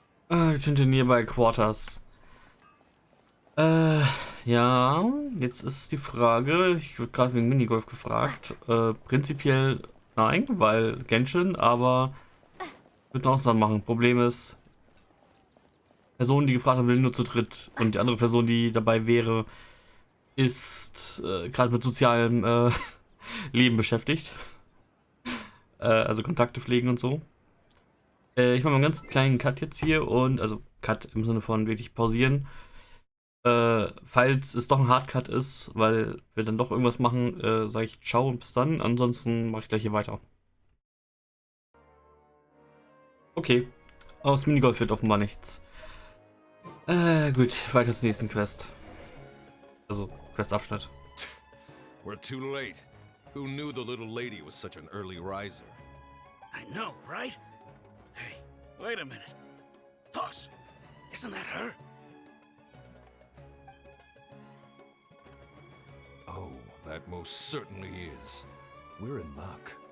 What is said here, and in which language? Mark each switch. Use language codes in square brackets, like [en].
[en] Return to nearby quarters. [de] Ja, jetzt ist die Frage, ich wurde gerade wegen Minigolf gefragt. Prinzipiell nein, weil Genshin, aber ich würde eine Ausnahme machen. Problem ist, Person, die gefragt hat, will nur zu dritt und die andere Person, die dabei wäre, ist gerade mit sozialem Leben beschäftigt. Also Kontakte pflegen und so. Ich mache mal einen ganz kleinen Cut jetzt hier und, also Cut im Sinne von wirklich pausieren. Falls es doch ein Hardcut ist, weil wir dann doch irgendwas machen, sage ich ciao und bis dann. Ansonsten mache ich gleich hier weiter. Okay, aus Minigolf wird offenbar nichts. Gut, weiter zur nächsten Quest. Also, Questabschnitt. [en] We're too late. Who knew the little lady was such an early riser? I know, right? Hey, wait a minute. Boss, isn't that her? Oh, that most certainly is. We're in luck.